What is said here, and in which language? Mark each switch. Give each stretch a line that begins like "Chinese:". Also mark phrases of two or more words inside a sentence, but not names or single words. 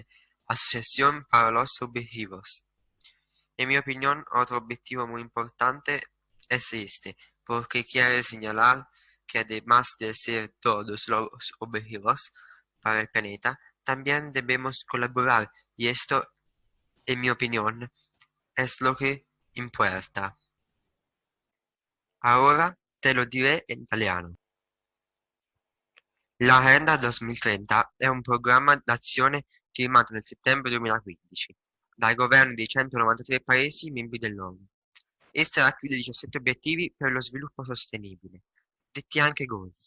Spanish: Asociación para los objetivos. En mi opinión, otro objetivo muy importante es este, porque quiere señalar que además de hacer todos los objetivos para el planeta, también debemos colaborar y esto, en mi opinión, es lo que importa. Ahora te lo diré
Italian: in italiano. L'Agenda 2030 è un programma d'azione firmato nel settembre 2015 dai governi dei 193 paesi membri dell'ONU. Essa racchiude 17 obiettivi per lo sviluppo sostenibile, detti anche goals.